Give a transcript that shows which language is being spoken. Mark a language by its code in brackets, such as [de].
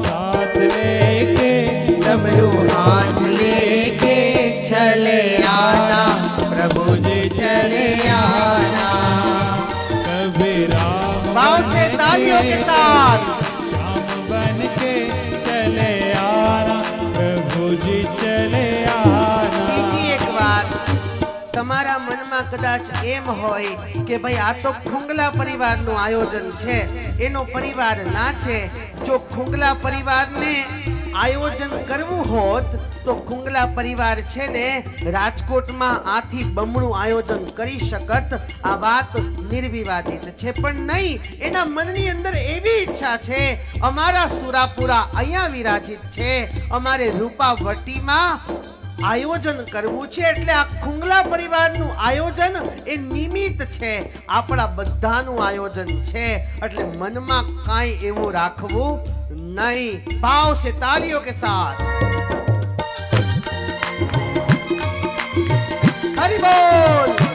[hi] डमरू हाथ लेके चले आना, प्रभु जी चले आना। कभी राम भाव से तालियों के साथ श्याम बन के चले आना, प्रभु जी चले आना। [gu] બીજી એક વાત, તમારા મનમાં કદાચ એમ હોય કે ભાઈ આ તો ખુંગલા પરિવારનું આયોજન છે, એનો પરિવાર નાચે. જો ખુંગલા પરિવારને આયોજન કરવું હોત તો ખુંગલા પરિવાર છે ને રાજકોટમાં આથી બમણું આયોજન કરી શકત. આ વાત નિર્વિવાદિત છે, પણ નહીં, એના મનની અંદર એવી ઈચ્છા છે, અમારા સુરાપુરા અહીંયા વિરાજિત છે, અમારે રૂપાવટીમાં આયોજન કરવું છે. એટલે આ ખુંગલા પરિવારનું આયોજન એ નિમિત્ત છે, આપણા બધાનું આયોજન છે. એટલે મનમાં કાંઈ એવું રાખવું નહીં. [hi] ભાવ से तालियों के साथ हरि बोल.